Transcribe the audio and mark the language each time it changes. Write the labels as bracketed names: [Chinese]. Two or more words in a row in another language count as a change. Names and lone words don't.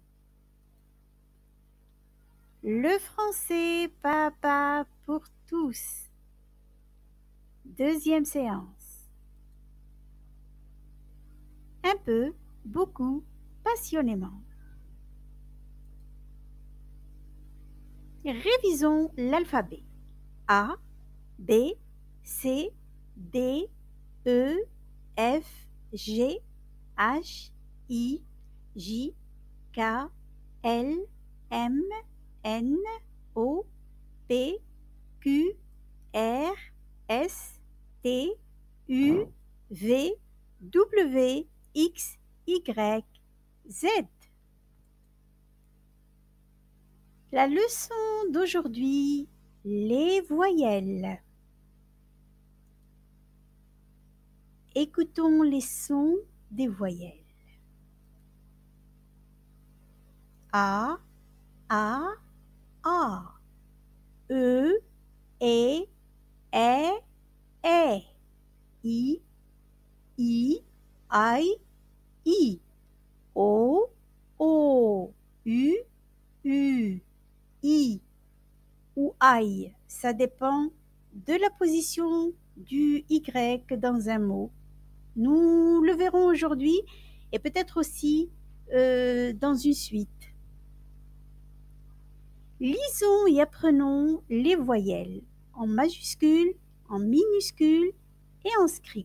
[French] Le français papa pour tous. Deuxième séance. Un peu, beaucoup, passionnément. Révisons l'alphabet. A, B, C, D, E, F, G, H, I, J, K, L, M, N, O, P, Q, R, S, T, U, V, W, X, Y, Z. La leçon d'aujourd'hui, les voyelles. Écoutons les sons des voyelles. A, A, A. E, E, E, E. I, I, I. O, O. U, U. I ou I. Ça dépend de la position du Y dans un mot. Nous le verrons aujourd'hui et peut-être aussi dans une suite. Lisons et apprenons les voyelles en majuscules, en minuscules et en script.